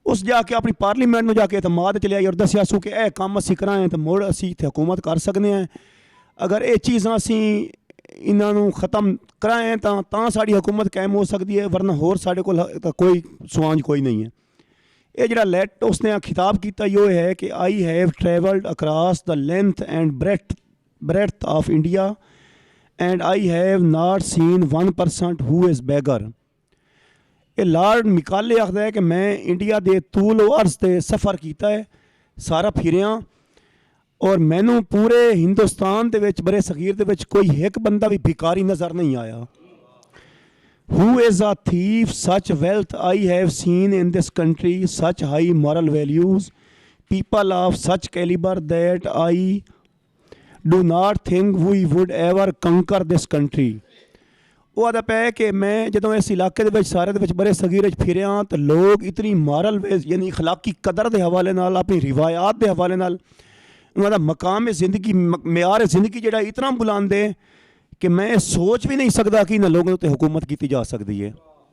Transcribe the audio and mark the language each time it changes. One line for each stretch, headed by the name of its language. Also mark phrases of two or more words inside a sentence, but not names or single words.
Punjabi: ਉਸ ਜਾ ਕੇ ਆਪਣੀ ਪਾਰਲੀਮੈਂਟ ਨੂੰ ਜਾ ਕੇ ਇਤਮਾਦ ਚ ਲਿਆਈ ਔਰ ਦੱਸਿਆ ਸੂ ਕਿ ਇਹ ਕੰਮ ਅਸੀਂ ਕਰਾਂਗੇ ਤਾਂ ਮੁੜ ਅਸੀਂ ਇੱਥੇ ਹਕੂਮਤ ਕਰ ਸਕਦੇ ਹਾਂ। ਅਗਰ ਇਹ ਚੀਜ਼ਾਂ ਅਸੀਂ ਇਹਨਾਂ ਨੂੰ ਖਤਮ ਕਰਾਏ ਤਾਂ ਸਾਡੀ ਹਕੂਮਤ ਕਾਇਮ ਹੋ ਸਕਦੀ ਹੈ, ਵਰਨਾ ਹੋਰ ਸਾਡੇ ਕੋਲ ਤਾਂ ਕੋਈ ਸੁਆਂਝ ਕੋਈ ਨਹੀਂ ਹੈ। ਇਹ ਜਿਹੜਾ ਲੈਟ ਉਸਨੇ ਖਿਤਾਬ ਕੀਤਾ ਇਹ ਹੈ ਕਿ
English: I have travelled across the length and breadth of India and I have not seen 1% who is beggar.
Punjabi: ਇਹ ਲਾਰਡ ਮਿਕਾਲੇ ਆਖਦਾ ਹੈ ਕਿ ਮੈਂ ਇੰਡੀਆ ਦੇ ਤੂਲ ਅਰਜ਼ 'ਤੇ ਸਫ਼ਰ ਕੀਤਾ ਹੈ, ਸਾਰਾ ਫਿਰਿਆ, ਔਰ ਮੈਨੂੰ ਪੂਰੇ ਹਿੰਦੁਸਤਾਨ ਦੇ ਵਿੱਚ ਬਰੇ ਸਗੀਰ ਦੇ ਵਿੱਚ ਕੋਈ ਇੱਕ ਬੰਦਾ ਵੀ ਭਿਕਾਰੀ ਨਜ਼ਰ ਨਹੀਂ ਆਇਆ।
English: Who is a thief? Such wealth I have seen in this country, such high moral values, people of such caliber that I do not think we would ever conquer this country।
Punjabi: ਉਹ ਆਦਾ ਪਿਆ ਕਿ ਮੈਂ ਜਦੋਂ ਇਸ ਇਲਾਕੇ ਦੇ ਵਿੱਚ ਸਾਰੇ ਦੇ ਵਿੱਚ ਬੜੇ ਸਗੀਰ ਵਿੱਚ ਫਿਰਿਆ ਤਾਂ ਲੋਕ ਇਤਨੀ
English: moral values
Punjabi: ਯਾਨੀ ਅਖਲਾਕੀ ਕਦਰ ਦੇ ਹਵਾਲੇ ਨਾਲ, ਆਪਣੀ ਰਿਵਾਇਤ ਦੇ ਹਵਾਲੇ ਨਾਲ ਉਹਨਾਂ ਦਾ ਮਕਾਮ ਜ਼ਿੰਦਗੀ, ਮਿਆਰ ਜ਼ਿੰਦਗੀ ਜਿਹੜਾ ਇਤਨਾ ਬੁਲੰਦ ਹੈ ਕਿ ਮੈਂ ਇਹ ਸੋਚ ਵੀ ਨਹੀਂ ਸਕਦਾ ਕਿ ਇਹਨਾਂ ਲੋਕਾਂ ਉੱਤੇ ਹੁਕੂਮਤ ਕੀਤੀ ਜਾ ਸਕਦੀ ਹੈ।